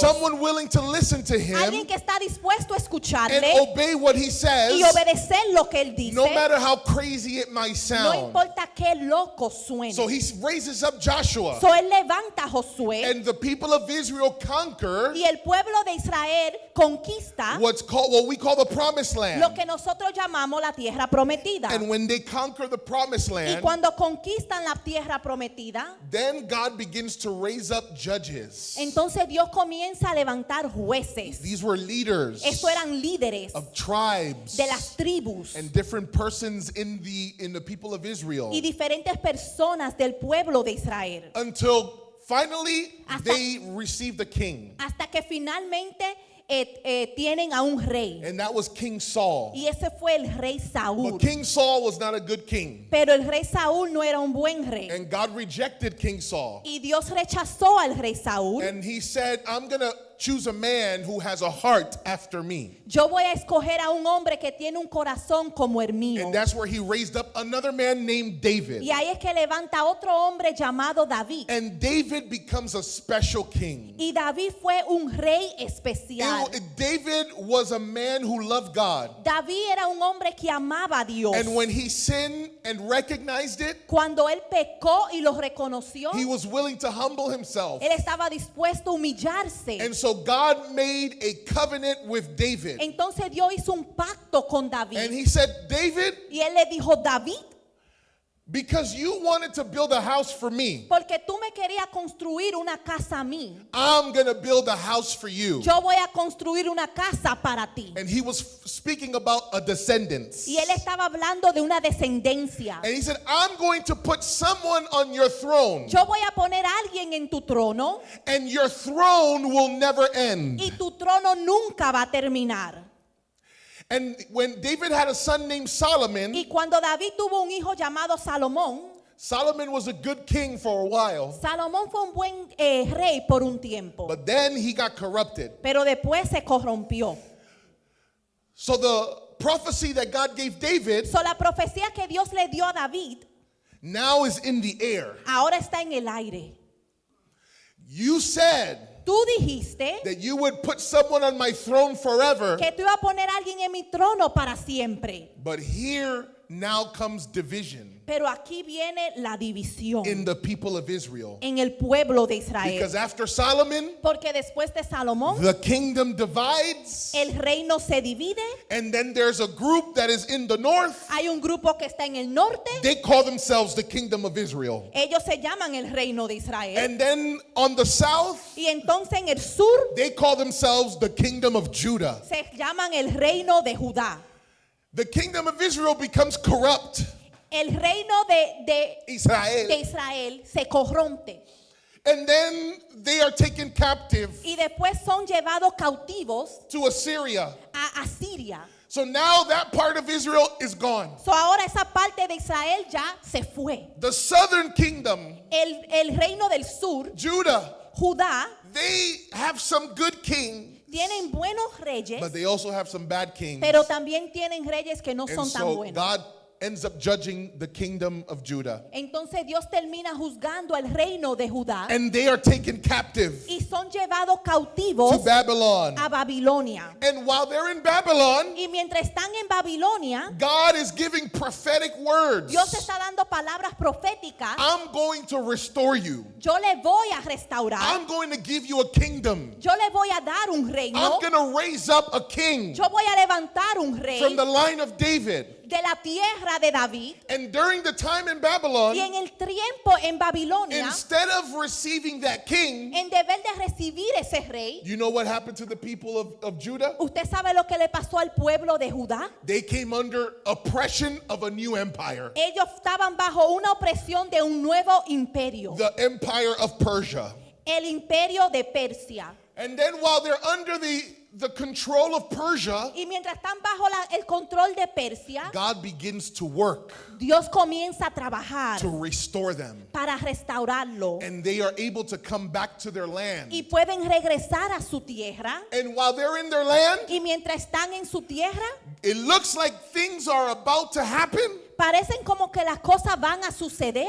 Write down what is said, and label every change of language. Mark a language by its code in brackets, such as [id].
[en] someone willing to listen to [es] Alguien [en] Him [es] que está dispuesto a [en] and [es] escucharle [en] obey what He [es] y [en] says, [es] obedecer lo que Él dice. [en] no matter how crazy it might [es] No [en] sound. [es] importa qué loco suene. [en] So He raises up Joshua, [es] So Él levanta a Josué [en] and the people of Israel conquer [es] y el pueblo de Israel conquista [en] what we call the promised land. [es] lo que nosotros llamamos la tierra prometida. [en] And when they conquer the promised [es] Y [en] land, [es] cuando conquistan la tierra prometida, [en] then God begins to raise up judges. [es] entonces Dios comienza a levantar levantar jueces. [en] These were leaders [es] Estos eran líderes [en] of tribes [es] de las tribus [en] and different persons in the people of Israel [es] y diferentes personas del pueblo de Israel. [en] until finally [es] Hasta- [en] they received a king, [es] Hasta que finalmente tienen a un rey. [en] and that was King Saul. [es] Y ese fue el rey Saúl. [en] But King Saul was not a good king, [es] Pero el rey Saúl no era un buen rey. [en] and God rejected King Saul. [es] Y Dios rechazó al rey Saúl. [en] And he said, I'm going to choose a man who has a heart after me. [es] Yo voy a escoger a un hombre que tiene un corazón como el mío. [en] And that's where he raised up another man named David. [es] Y ahí es que levanta otro hombre llamado David. [en] And David becomes a special king. [es] Y David fue un rey especial. [en] David was a man who loved God. [es] David era un hombre que amaba a Dios. [en] And when he sinned and recognized it, [es] Cuando él pecó y lo reconoció, [en] he was willing to humble himself. [es] él estaba dispuesto a humillarse. [en] And so God made a covenant with David. [es] Entonces Dios hizo un pacto con David. [en] And he said, David, [es] Y él le dijo, David, [en] because you wanted to build a house for me, [es] porque tú me querías construir una casa a mí, [en] I'm going to build a house for you. [es] yo voy a construir una casa para ti. [en] And he was speaking about a descendants. [es] Y él estaba hablando de una descendencia. [en] And he said, I'm going to put someone on your throne, [es] Yo voy a poner a alguien en tu trono [en] and your throne will never end. [es] y tu trono nunca va a terminar. [en] And when David had a son named Solomon, [es] Y cuando David tuvo un hijo llamado Salomón, [en] Solomon was a good king for a while, [es] Salomón fue un buen rey por un tiempo, [en] but then he got corrupted. [es] pero después se corrompió. [en] So the prophecy that God gave David [es] So, la profecía que Dios le dio a David [en] now is in the air. [es] ahora está en el aire. [en] You said [es] Tú dijiste [en] that you would put someone on my throne forever, [es] que tú ibas a poner a alguien en mi trono para siempre. [en] but here now comes division [es] Pero aquí viene la división [en] in the people of Israel. [es] en el pueblo de Israel. [en] Because after Solomon, [es] Porque después de Salomón, [en] the kingdom divides, [es] el reino se divide. [en] and then there's a group that is in the north. [es] Hay un grupo que está en el norte. [en] They call themselves the kingdom of Israel. [es] Ellos se llaman el reino de Israel. [en] And then on the south, [es] Y entonces en el sur [en] they call themselves the kingdom of Judah. [es] se llaman el reino de Judá. [en] The kingdom of Israel becomes corrupt. [es] El reino de Israel. Israel se corrompe. [en] And then they are taken captive [es] Y después son llevados cautivos [en] to Assyria. [es] a Asiria. [en] So now that part of Israel is gone. [es] So ahora esa parte de Israel ya se fue. [en] The southern kingdom, [es] El reino del sur, [en] Judah, [es] Judá, [en] they have some good king, [es] tienen buenos reyes, [en] but they also have some bad kings. [es] pero también tienen reyes que no [en] And [es] son tan [en] so [es] buenos. [en] God ends up judging the kingdom of Judah. [es] Entonces Dios termina juzgando al reino de Judá [en] And they are taken captive [es] y son llevados [en] to [es] cautivos [en] Babylon. [es] a Babilonia. [en] And while they're in Babylon, [es] Y mientras están en Babilonia, [en] God is giving prophetic words. [es] Dios está dando palabras proféticas. [en] I'm going to restore you. [es] Yo le voy a restaurar. [en] I'm going to give you a kingdom. [es] Yo le voy a dar un reino. [en] I'm going to raise up a king [es] Yo voy a levantar un rey [en] from the line of David. [es] de la tierra de David. [en] And during the time in [es] Y [en] Babylon, [es] en el tiempo en Babilonia, [en] instead of receiving that king, [es] en deber de recibir ese rey, [en] you know what happened to the people of Judah? [es] ¿usted sabe lo que le pasó al pueblo de Judá? [en] They came under oppression of a new empire, [es] Ellos estaban bajo una opresión de un nuevo imperio, [en] the empire of Persia. [es] el imperio de Persia. [en] And then while they're under the control of Persia, [es] Y mientras están bajo el control de Persia, [en] God begins to work [es] Dios comienza a trabajar [en] to restore them. [es] para restaurarlo. [en] And they are able to come back to their land. [es] Y pueden regresar a su tierra. [en] And while they're in their land, [es] Y mientras están en su tierra, [en] it looks like things are about to happen [es] parecen como que las cosas van a suceder